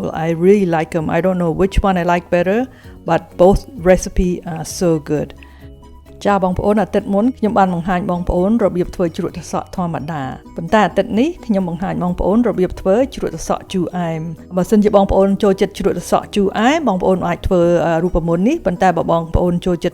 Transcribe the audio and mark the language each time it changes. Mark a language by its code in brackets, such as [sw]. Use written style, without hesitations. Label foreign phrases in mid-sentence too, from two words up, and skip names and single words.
[en] I really like them. I don't know which one I like better, but both recipe are so good. [km] ចាបងប្អូនអាទិត្យមុនខ្ញុំបានបង្ហាញបងប្អូនរបៀបធ្វើជ្រក់ត្រសក់ធម្មតាប៉ុន្តែអាទិត្យនេះខ្ញុំបង្ហាញ បងប្អូនរបៀបធ្វើជ្រក់ត្រសក់ជូរអែមបើសិនជាបងប្អូនចូលចិត្តជ្រក់ត្រសក់ជូ រអែមបងប្អូនអាចធ្វើរូបមន្តនេះប៉ុន្តែបើបងប្អូនចូលចិត្ត